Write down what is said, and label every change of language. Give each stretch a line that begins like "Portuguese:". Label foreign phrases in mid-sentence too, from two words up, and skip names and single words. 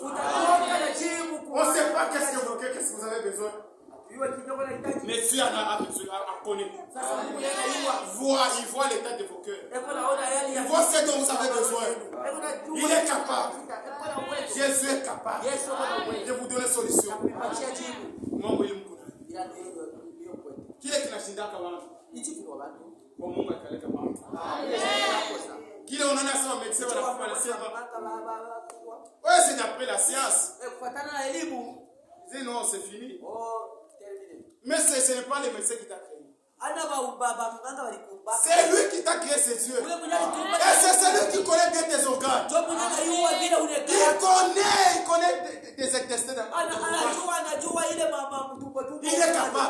French: On ne sait pas qu'est-ce que vous avez besoin. Mais Dieu a connu. Il voit l'état de vos cœurs. Il voit ce dont vous avez besoin. Il est capable. Jésus est capable de vous donner solution.
Swahili: Kile kinashindaka watu kwa Mungu akaleka mambo. Kile unaona sema médecin wanakufa na sema
French: ouais c'est d'après la science.
Swahili: Kufuatana na elimu.
French: Dis non, c'est fini. Mais ce n'est pas le médecin qui t'a créé. C'est lui qui t'a créé ses yeux. Et c'est celui qui connaît bien tes organes. Il connaît tes intestins. Il est capable.